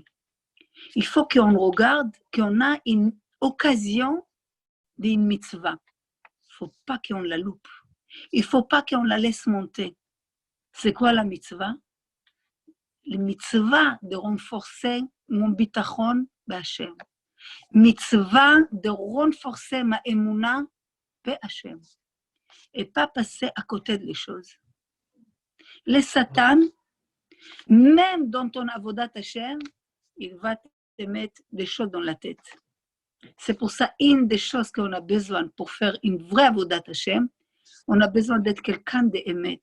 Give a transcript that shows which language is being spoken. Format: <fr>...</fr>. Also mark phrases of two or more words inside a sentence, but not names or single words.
<fr>Il faut qu'on regarde qu'on a une occasion d'une mitzvah. Il ne faut pas qu'on la loupe. Il ne faut pas qu'on la laisse monter. C'est quoi la mitzvah? La mitzvah de renforcer mon</fr> <he>ביטחון בהשם.</he> <fr>Mitzvah de renforcer ma</fr> <he>אמונה בהשם.</he> <fr>Et pas passer à côté des choses. Le Satan, même dans ton</fr> <he>עבודת השם,</he> <fr>il va te mettre des choses dans la tête. C'est pour ça, une des choses qu'on a besoin pour faire une vraie</fr> <he>עבודת השם,</he> <fr>on a besoin d'être quelqu'un d'émet.</fr>